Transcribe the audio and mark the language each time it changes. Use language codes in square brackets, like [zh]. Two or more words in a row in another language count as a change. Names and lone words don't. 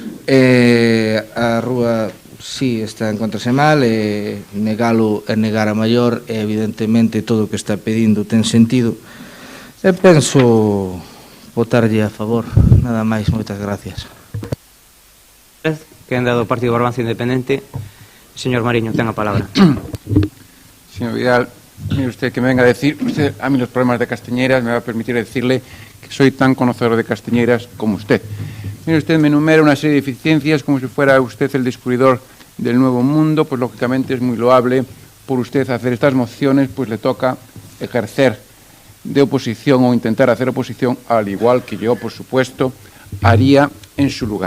[gl] A rúa, sí, está en encontrase mal, negalo é negar a maior, e evidentemente todo o que está pedindo ten sentido. E penso votarlle a favor, nada máis, moitas gracias. Que han dado o Partido Barbanza Independente. Señor Mariño, ten a palabra. [es] Señor Vidal, mire usted que me venga a decir, usted a mí los problemas de Castiñeiras me va a permitir decirle que soy tan conocedor de Castiñeiras como usted. Mire usted, me enumera una serie de deficiencias como si fuera usted el descubridor del nuevo mundo, pues lógicamente es muy loable por usted hacer estas mociones, pues le toca ejercer de oposición o intentar hacer oposición, al igual que yo, por supuesto, haría en su lugar.